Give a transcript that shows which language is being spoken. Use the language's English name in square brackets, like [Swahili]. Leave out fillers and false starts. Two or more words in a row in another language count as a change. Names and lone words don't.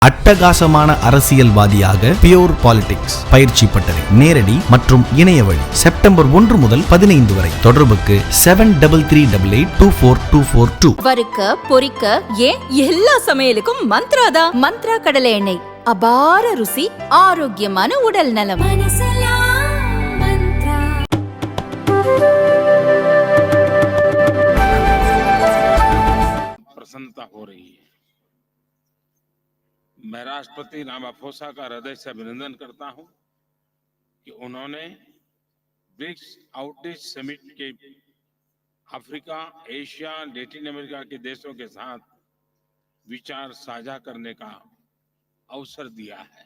[Tamil] அட்டகாசமான அரசியல்வாதியாக பியூர் பாலிடிக்ஸ் பயிற்சி பட்டறை நேரடி மற்றும் இணைய வழி செப்டம்பர் 1 முதல் 15 வரை. தொடர்புக்கு 7338824242. வறுக்க பொரிக்க ஏன் எல்லா சமையலுக்கும் மந்த்ராதான். மந்த்ரா கடலை எண்ணெய், அபார ருசி, ஆரோக்கியமான உடல் நலம். [Hindi] प्रसन्नता हो रही है। मैं राष्ट्रपति रामाफोसा का हृदय से अभिनंदन करता हूं कि उन्होंने ब्रिक्स आउटरीच समिट के अफ्रीका, एशिया, लैटिन अमेरिका के देशों के साथ विचार साझा करने का अवसर दिया है।